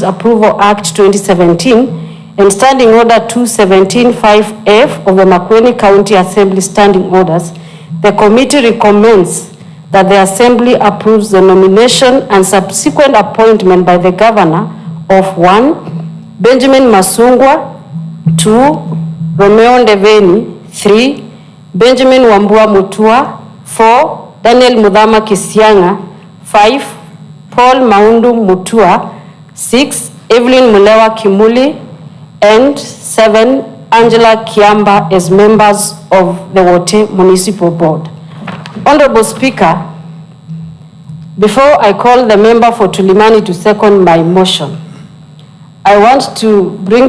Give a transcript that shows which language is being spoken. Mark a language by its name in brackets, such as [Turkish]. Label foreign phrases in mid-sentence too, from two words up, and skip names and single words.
[English] Approval Act 2017, and Standing Order 217(5)(f) of the Makueni County Assembly Standing Orders, the committee recommends that the Assembly approves the nomination and subsequent appointment by the Governor of 1, Benjamin Masungwa, 2, Romeo Ndeveni, 3, Benjamin Wambua Mutua, 4, Daniel Mudhama Kisianga, 5, Paul Maundu Mutua, 6, Evelyn Mulewa Kimuli, and 7, Angela Kiamba as members of the Wote Municipal Board. Honorable Speaker, before I call the member for Tulimani to second my motion, I want to bring